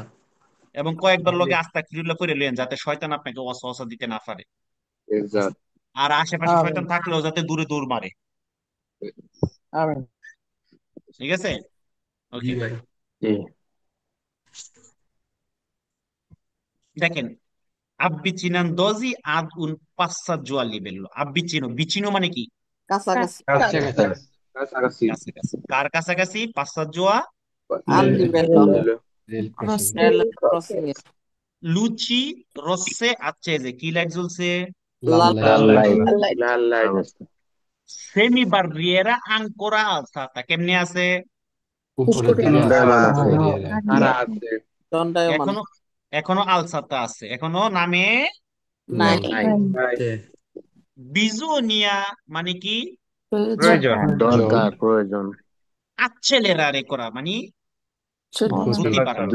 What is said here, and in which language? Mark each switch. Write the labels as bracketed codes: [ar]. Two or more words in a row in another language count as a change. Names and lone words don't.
[bn] এবং কয়েকবার লগে আস্তাগফিরুল্লাহ করে লইয়েন, যাতে শয়তান আপনাকে ওয়াসওয়াসা দিতে না পারে, আর আশেপাশে আমিন শয়তান থাকলেও যাতে দূরে দৌড় মারে। আমিন। ঠিক আছে? জি ওকে, ভাই। জি দেখেন, [it] avvicinandosi ad un passaggio a livello, avvicino, vicino [bn] মানে কি? কাছাকাছি। কাছাকাছি। কাছাকাছি। কার কাছাকাছি? [it] passaggio a a livello [bn] ক্রসিং ক্রসিং এর [it] luci rosse accese, [bn] কি লাইট জ্বলছে? লাল লাল লাইট লাইট লাল লাইট। অবস্থা [it] semi barriera ancora alzata, [bn] কেমনে আছে? উপরে দণ্ডায়মান আছে। খাড়া আছে। দণ্ডায়মান এখনো এখনো আলসাতা আছে, এখনো নামে নাই। নাই নাই। বিজোনিয়া মানে কি? প্রয়োজন। দরকার প্রয়োজন accelerare করা মানে গতি বাড়ানো।